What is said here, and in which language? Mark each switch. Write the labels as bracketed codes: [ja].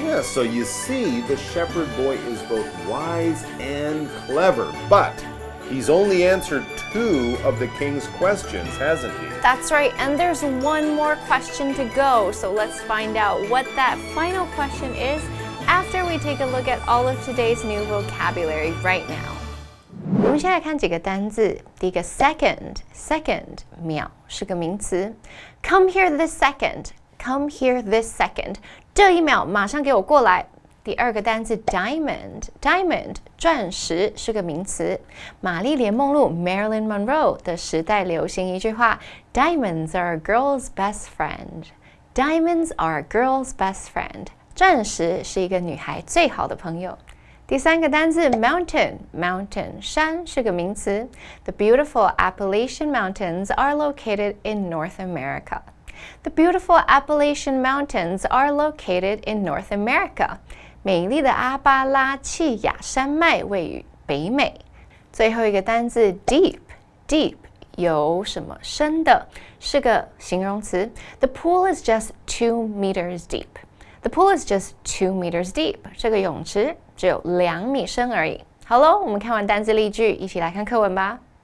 [en] Yeah, so you see, the shepherd boy is both wise and clever, but he's only answered 2 of the king's questions, hasn't he? That's right, and there's one more question to go, so let's find out what that final question is after we take a look at all of today's new vocabulary right now. [zh] 我们先来看几个单字。第一个 second 秒是个名词。 [en] Come here this second. Come here this second. [zh] 这一秒马上给我过来。第二个单字 diamond 钻石是个名词。玛丽莲梦露 Marilyn Monroe 的时代流行一句话 [en] Diamonds are a girl's best friend. Diamonds are a girl's best friend. [zh] 钻石是一个女孩最好的朋友。第三个单字 mountain 山是个名词。 [en] The beautiful Appalachian Mountains are located in North America. The beautiful Appalachian Mountains are located in North America. [zh] 美丽的阿巴拉契亚山脉位于北美。最后一个单字 deep 有什么深的，是个形容词。 [en] The pool is just 2 meters deep. The pool is just 2 meters deep. [zh] 这个泳池只有2米深而已。好喽，我们看完单字例句，一起来看课文吧。